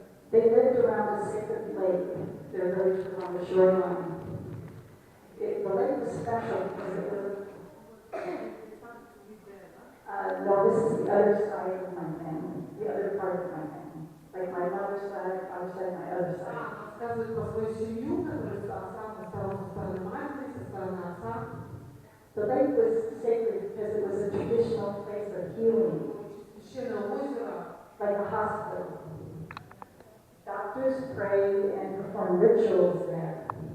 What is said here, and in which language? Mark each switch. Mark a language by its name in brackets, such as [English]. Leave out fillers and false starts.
[English] They lived around the Sacred Lake. Their village was on the shoreline. The lake was special because it was, no, this is the other side of my family, the other part of my family. Like my mother's side, father's side, my other side. [Russian] Рассказывает про свою семью, которая со стороны матери, со стороны отца. [English] The lake was sacred because it was a traditional place of healing, [Russian] Священное озеро, [English] like a hospital. Doctors pray and perform rituals there.